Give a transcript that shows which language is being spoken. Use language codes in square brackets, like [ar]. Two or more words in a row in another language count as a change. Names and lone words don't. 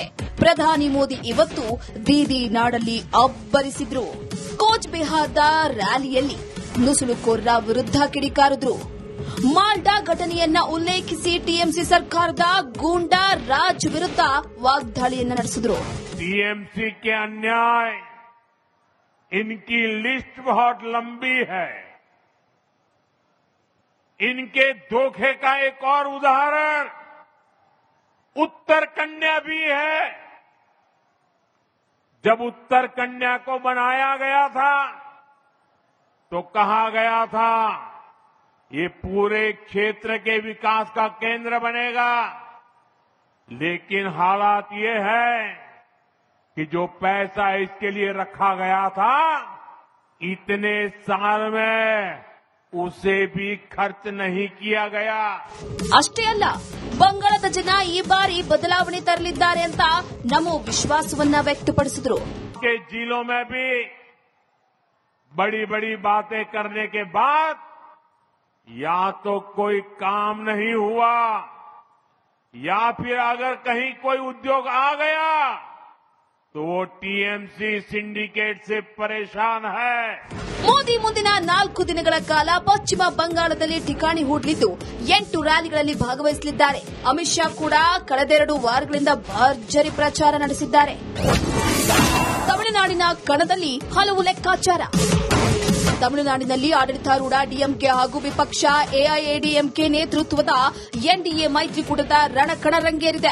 [kn] ಪ್ರಧಾನಿ ಮೋದಿ ಇವತ್ತು ಬೀದಿ ನಾಡಲ್ಲಿ ಅಬ್ಬರಿಸಿದ್ರು. ಕೋಚ್ ಬಿಹಾರದ ರ್ಯಾಲಿಯಲ್ಲಿ ನುಸುಳುಕೋರರ ವಿರುದ್ಧ ಕಿಡಿಕಾರಿದ್ರು. ಮಾಲ್ಡಾ ಘಟನೆಯನ್ನ ಉಲ್ಲೇಖಿಸಿ ಟಿಎಂಸಿ ಸರ್ಕಾರದ ಗೂಂಡಾ ರಾಜ್ ವಿರುದ್ಧ ವಾಗ್ದಾಳಿಯನ್ನ ನಡೆಸಿದ್ರು. [hi] टीएमसी के अन्याय, इनकी लिस्ट बहुत लंबी है. इनके धोखे का एक और उदाहरण उत्तर कन्या भी है. जब उत्तर कन्या को बनाया गया था तो कहा गया था ये पूरे क्षेत्र के विकास का केंद्र बनेगा, लेकिन हालात ये है कि जो पैसा इसके लिए रखा गया था इतने साल में उसे भी खर्च नहीं किया गया. [kn] ಅಷ್ಟೇ ಅಲ್ಲ, ಬಂಗಾಳದ ಜನ ಈ ಬಾರಿ ಬದಲಾವಣೆ ತರಲಿದ್ದಾರೆ ಅಂತ ನಮ್ಮ ವಿಶ್ವಾಸವನ್ನ ವ್ಯಕ್ತಪಡಿಸಿದ್ರು. [hi] के जिलों में भी बड़ी बड़ी बातें करने के बाद या तो कोई काम नहीं हुआ या फिर अगर कहीं कोई उद्योग आ गया तो वो टीएमसी सिंडिकेट से परेशान है. [kn] ಮೋದಿ ಮುಂದಿನ 4 ದಿನಗಳ ಕಾಲ ಪಶ್ಚಿಮ ಬಂಗಾಳದಲ್ಲಿ ಠಿಕಾಣಿ ಹೂಡಲಿದ್ದು 8 ರ್ಯಾಲಿಗಳಲ್ಲಿ ಭಾಗವಹಿಸಲಿದ್ದಾರೆ. ಅಮಿತ್ ಶಾ ಕೂಡ ಕಳೆದೆರಡು ವಾರಗಳಿಂದ ಭರ್ಜರಿ ಪ್ರಚಾರ ನಡೆಸಿದ್ದಾರೆ. ತಮಿಳುನಾಡಿನ ಕಣದಲ್ಲಿ ಹಲವು ಲೆಕ್ಕಾಚಾರ. ತಮಿಳುನಾಡಿನಲ್ಲಿ ಆಡಳಿತಾರೂಢ ಡಿಎಂಕೆ ಹಾಗೂ ವಿಪಕ್ಷ ಎಐಎಡಿಎಂಕೆ ನೇತೃತ್ವದ ಎನ್ಡಿಎ ಮೈತ್ರಿಕೂಟದ ರಣಕಣ ರಂಗೇರಿದೆ.